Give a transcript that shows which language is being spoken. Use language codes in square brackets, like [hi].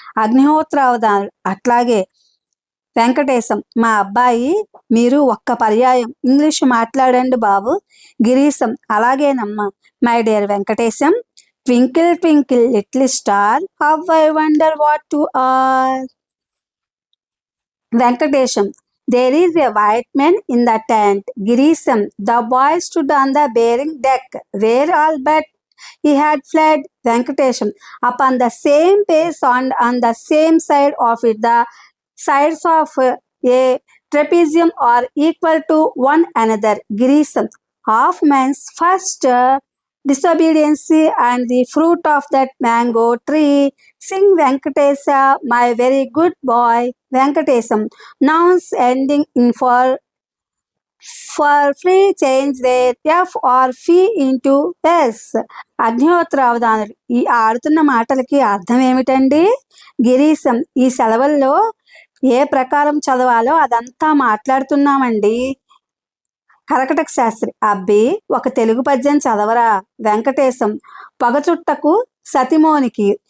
[te] అగ్నిహోత్రావధానులు, అట్లాగే. వెంకటేశం, మా అబ్బాయి, మీరు ఒక్క పర్యాయం ఇంగ్లీషు మాట్లాడండి బాబు. [en] Girisham, [te] అలాగేనమ్మా. [en] My dear Venkatesham, twinkle twinkle little star, how I wonder what you are. Venkatesham, there is a white man in the tent. Girisham, the boy stood on the bearing deck, where all but he had fled. Venkatesham, upon the same pace and on the same side of it, the sides of a trapezium are equal to one another. Girisham, of man's first disobedience and the fruit of that mango tree. Sing Venkatesa, my very good boy, Venkatesam. Nouns ending in for free change their F or fee into S. [te] Agnihotra Avadhanulu. ఈ ఆడుతున్న మాటలకి అర్థం ఏమిటండి? గిరీశం, ఈ సెలవుల్లో ఏ ప్రకారం చదవాలో అదంతా మాట్లాడుతున్నామండి. కరకటక శాస్త్రి, అబ్బి ఒక తెలుగు పద్యం చదవరా. వెంకటేశం, పొగచుట్టకు సతిమోనికి.